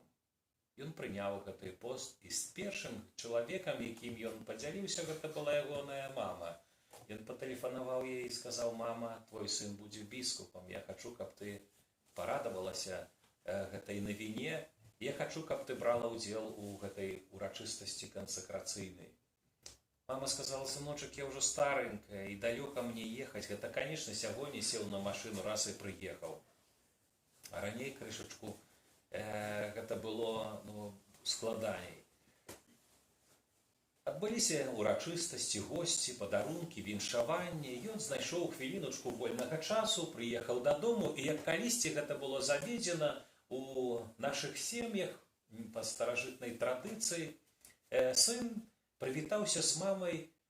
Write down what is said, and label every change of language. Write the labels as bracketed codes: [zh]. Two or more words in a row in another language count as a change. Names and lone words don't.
[be] Ён прыняў гэты пост, і з першым чалавекам, якім ён падзяліўся, гэта была ягоная мама. Ён патэлефанаваў ей і сказаў: «Мама, твой сын будзе біскупам, я хочу, каб ты порадавалася гэтай навіне, я хочу, каб ты брала ўдзел у гэтай урачыстасці кансакрацыйнай». [ru] Мама сказала: «Сыночек, я уже старенькая, и далеко мне ехать. Это, конечно, сегодня сел на машину, раз и приехал. А раней крышечку это было складаней». [be] Адбыліся урачыстасці, госці, падарункі, віншаванні. Ён знайшоў хвіліночку вольнага часу, прыехаў дадому, і як калісьці гэта было заведзена у нашых сем'ях па старажытнай традыцыі, сын прывітаўся з мамай,